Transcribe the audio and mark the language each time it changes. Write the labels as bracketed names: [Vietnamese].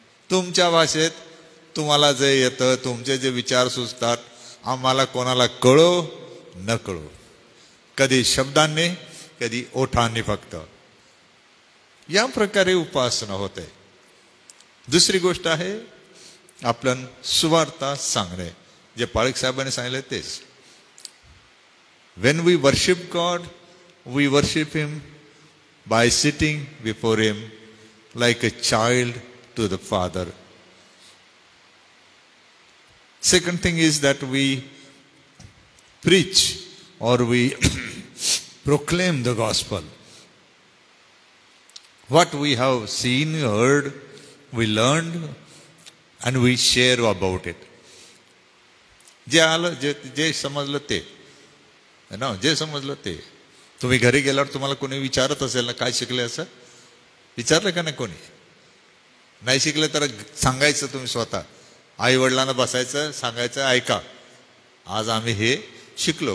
[Marathi] तुमच्या भाषेत तुम्हाला जे येतं, तुमचे जे विचार सुचतात, आम्हाला कोणाला कळो न कळो, कधी शब्दांनी कधी ओठांनी, फक्त या प्रकारे उपासना होते. दुसरी गोष्ट आहे आपण सुवार्ता सांगणे, जे पाळक साहेबांनी सांगितले तेच. [English] When we worship God, we worship Him by sitting before Him like a child to the Father. Second thing is that we preach or we proclaim the gospel. What we have seen, heard, we learned and we share about it. [Marathi] जे आलं, जे समजलं ते ना, जे समजलं ते. तुम्ही घरी गेल्यावर तुम्हाला कोणी विचारत असेल ना काय शिकले, असं विचारलं का नाही? कोणी नाही शिकले तर सांगायचं तुम्ही स्वतः. आई वडिलांना बसायचं, सांगायचं ऐका आज आम्ही हे शिकलो.